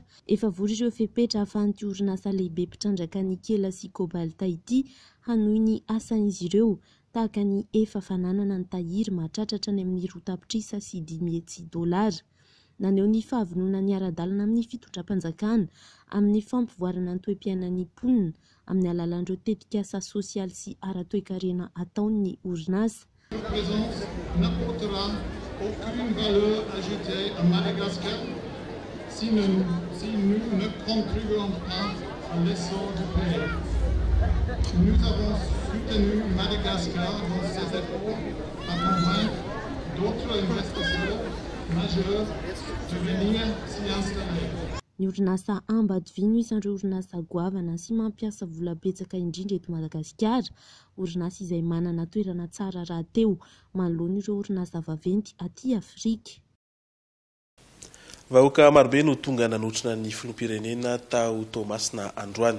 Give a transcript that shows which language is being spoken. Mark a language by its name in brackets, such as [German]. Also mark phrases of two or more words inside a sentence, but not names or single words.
[Malagasy] Efa vory ireo fepetra ahafahan'ity orinasa lehibe mpitrandraka ny kela sy kobalta ity hanohy ny asan'izy ireo tahaka ny efa fananana ny tahiry mahatratratra ny amin'ny rotapitrisa sy $10,000. Naneho ny fahavonona ny ara-dalana amin'ny fitondram-panjakana amin'ny fampivoarana ny toe-piainan'ny mponina amin'ny alalan'ireo tetikasa sosialy sy ara-toe-karena ataon'ny orinasa. [French] Cette présence n'apportera aucune valeur ajoutée à Madagascar si nous ne contribuons pas à l'essor du pays. Nous avons soutenu Madagascar dans ses efforts à convaincre d'autres investisseurs majeurs de venir s'y installer. [Malagasy] Ny orinasa Ambadivy no isan'ireo orinasa goavana sy mampiasa vola betsaka indrindra eto Madagasikara, orinasa izay manana toerana tsara rahateo manoloana ireo orinasa vaventy aty Afrika. Vahoaka marobe no tonga nanotrona ny filoham-pirenena tao Tomasina androany.